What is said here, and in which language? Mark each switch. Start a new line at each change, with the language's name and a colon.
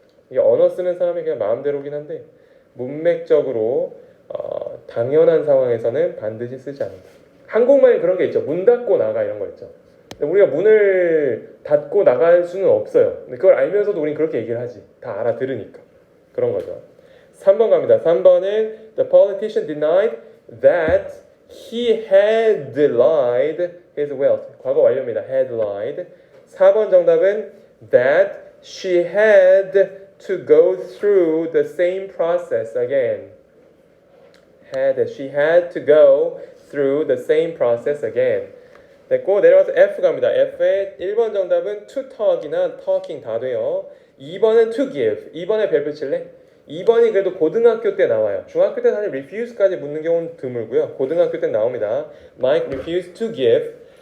Korean: 이게 언어 쓰는 사람이 그냥 마음대로긴 한데 문맥적으로 당연한 상황에서는 반드시 쓰지 않는다. 한국말엔 그런 게 있죠. 문 닫고 나가 이런 거 있죠. 근데 우리가 문을 닫고 나갈 수는 없어요. 근데 그걸 알면서도 우린 그렇게 얘기를 하지. 다 알아들으니까. 그런 거죠. 3번 갑니다.
English: 3번은 The politician denied that he had lied his wealth.
Korean: 과거 완료입니다. had lied.
English: 4번 정답은 that she had to go through the same process again. She had to go through the same process again.
Korean: 됐고 내려와서 F 갑니다. F의 1번 정답은 to talk이나 talking 다 돼요. 2번은 to give. 2번에 별표 칠래? 2번이 그래도 고등학교 때 나와요. 중학교 때 사실 refuse까지 묻는 경우는 드물고요.
English: 고등학교 때 나옵니다. Mike refused to give.